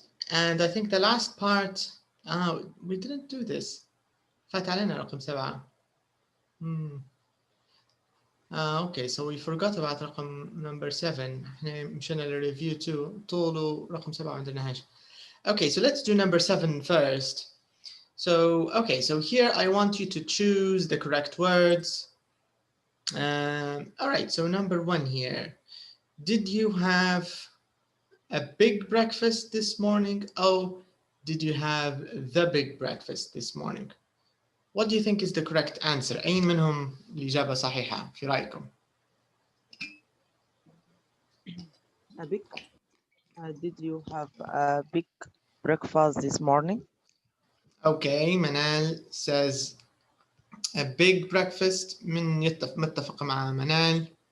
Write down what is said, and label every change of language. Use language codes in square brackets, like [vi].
[en] And I think the last part, we didn't do this. [ar] فات علينا رقم 7. [en] Okay, so we forgot about رقم number 7. [ar] احنا مشينا للريفيو 2 طوله رقم 7 ما عندناهاش. [en] Okay, so let's do number 7 first. So, okay, so here I want you to choose the correct words. All right, so number 1 here. Did you have a big breakfast this morning? Oh, did you have the big breakfast this morning? What do you think is the correct answer? [ar] أي منهم الإجابة صحيحة في رأيكم؟ [en] Did you have a big breakfast this morning? Okay, Manal says a big breakfast. [ar] من متفق مع Manal.